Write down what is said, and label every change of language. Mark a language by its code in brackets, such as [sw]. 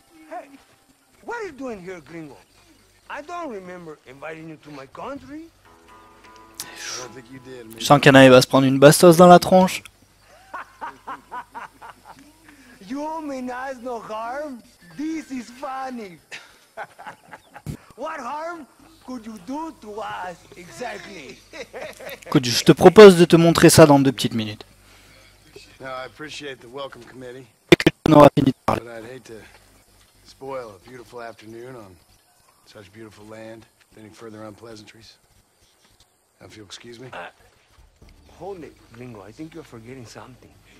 [en] Hey, what are you doing here, gringo? I don't remember inviting you to my country. I don't think you did, [fr] Je sens qu'Anna va se prendre une bastos dans la tronche. [en] You mean us no harm? This is funny. What harm could you do to us exactly? [fr] Écoute, je te propose de te montrer ça dans 2 petites minutes. [en] Now, I appreciate the welcome committee, [fr] On aura fini de parler. [en] but I'd hate to spoil a beautiful afternoon on such beautiful land with any further unpleasantries. Now, if you'll excuse me. Hold it, gringo. I think you're forgetting something.